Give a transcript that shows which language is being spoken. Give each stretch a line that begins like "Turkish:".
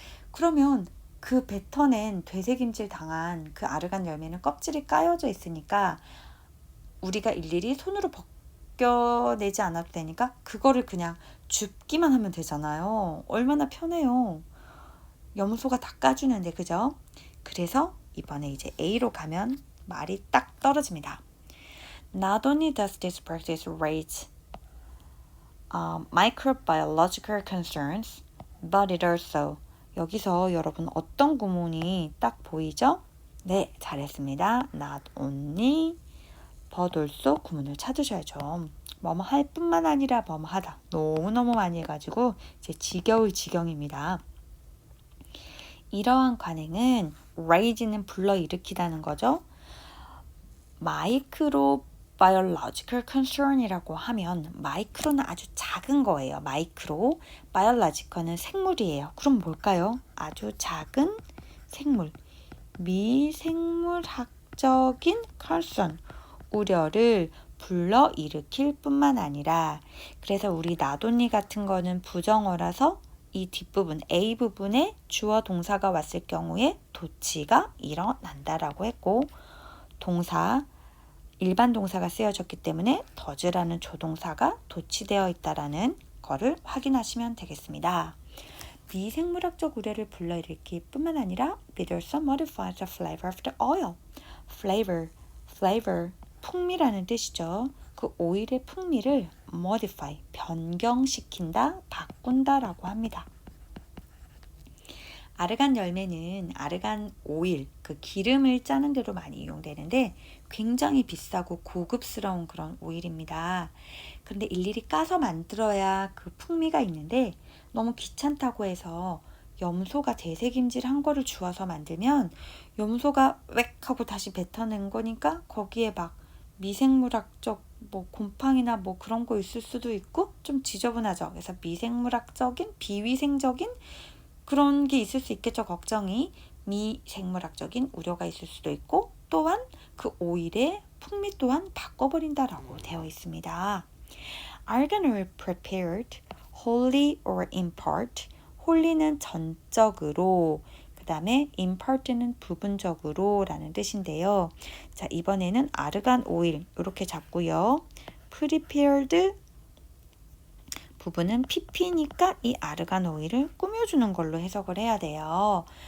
Korean: 그러면 그 뱉어낸 되새김질 당한 그 아르간 열매는 껍질이 까여져 있으니까 우리가 일일이 손으로 벗겨내지 않아도 되니까 그거를 그냥 줍기만 하면 되잖아요. 얼마나 편해요. 염소가 다 까주는데, 그죠? 그래서 이번에 이제 A로 가면 말이 딱 떨어집니다.
English: Not only does this practice raise microbiological concerns, but it also
Korean: 여기서 여러분 어떤 구문이 딱 보이죠? 네, 잘했습니다. Not only, but also 구문을 찾으셔야죠. 뭐뭐 할 뿐만 아니라 뭐뭐 하다. 너무너무 많이 해가지고 이제 지겨울 지경입니다. 이러한 관행은 raise는 불러일으키다는 거죠. microbiological concern이라고 하면 마이크로는 아주 작은 거예요. 마이크로, biological은 생물이에요. 그럼 뭘까요? 아주 작은 생물, 미생물학적인 concern, 우려를 불러일으킬 뿐만 아니라 그래서 우리 나돈니 같은 거는 부정어라서 이 뒷부분 A 부분에 주어 동사가 왔을 경우에 도치가 일어난다라고 했고 동사 일반 동사가 쓰여졌기 때문에 does라는 조동사가 도치되어 있다라는 거를 확인하시면 되겠습니다. 미생물학적 우려를 불러일으킬 뿐만 아니라
English: it also modifies the flavor of the oil.
Korean: flavor, 풍미라는 뜻이죠. 그 오일의 풍미를 modify, 변경시킨다, 바꾼다라고 합니다. 아르간 열매는 아르간 오일, 그 기름을 짜는 데로 많이 이용되는데 굉장히 비싸고 고급스러운 그런 오일입니다. 그런데 일일이 까서 만들어야 그 풍미가 있는데 너무 귀찮다고 해서 염소가 되새김질 한 거를 주워서 만들면 염소가 웩 하고 다시 뱉어낸 거니까 거기에 막 미생물학적 뭐 곰팡이나 뭐 그런 거 있을 수도 있고 좀 지저분하죠. 그래서 미생물학적인, 비위생적인 그런 게 있을 수 있겠죠. 걱정이. 미생물학적인 우려가 있을 수도 있고 또한 그 오일의 풍미 또한 바꿔버린다라고 되어 있습니다.
English: Argan oil prepared wholly or in part.
Korean: wholly는 전적으로, 그 다음에 in part는 부분적으로 라는 뜻인데요. 자, 이번에는 아르간 오일 이렇게 잡고요. prepared 부분은 pp니까 이 아르간 오일을 꾸며주는 걸로 해석을 해야 돼요.